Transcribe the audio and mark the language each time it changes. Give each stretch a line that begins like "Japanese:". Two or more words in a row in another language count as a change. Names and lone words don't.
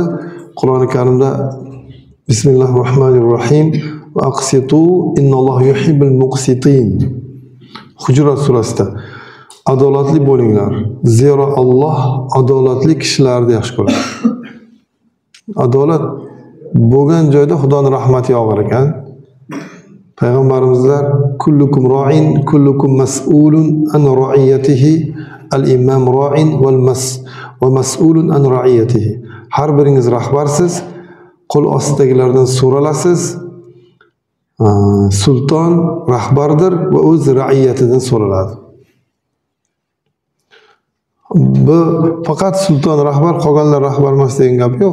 Uzbek: Qur'oni Karimda
Arabic: بسم الله الرحمن الرحيم وأقسطوا إن الله يحب المقسطين.
Uzbek: Hujurat surasida adolatli bo'linglar. Zero Alloh adolatli kishilarni yaxshi ko'radi. Adolat bo'lgan joyda Xudoning rahmati yog'ar ekan.
Arabic: Payg'ambarimizlar كلكم راع وكلكم مسؤول عن رعيته الإمام راع ومسؤول عن رعيته.
Uzbek: Har biringiz rahbarsiz, qo'l ostidagilardan so'ralasiz. Sulton rahbardir va o'z ra'iyatidan so'raladi. Bu faqat sulton rahbar, qolganlar rahbar emas degan gap yo'q.